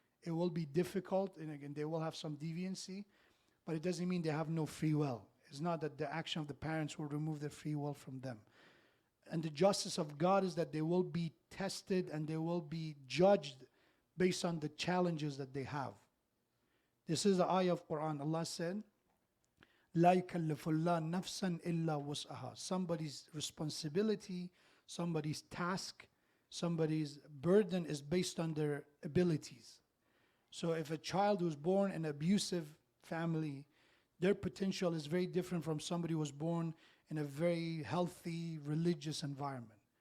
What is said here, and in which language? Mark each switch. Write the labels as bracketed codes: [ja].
[en] It will be difficult, and again, they will have some deviancy, but it doesn't mean they have no free will. It's not that the action of the parents will remove their free will from them. And the justice of God is that they will be tested and they will be judged based on the challenges that they have. This is the ayah of Quran. [ar] Allah said, لا يكلف الله نفسا إلا وسعها. [en] Somebody's responsibility, somebody's task, somebody's burden is based on their abilities. So if a child who's born in an abusive family, their potential is very different from somebody who was born in a very healthy, religious environment.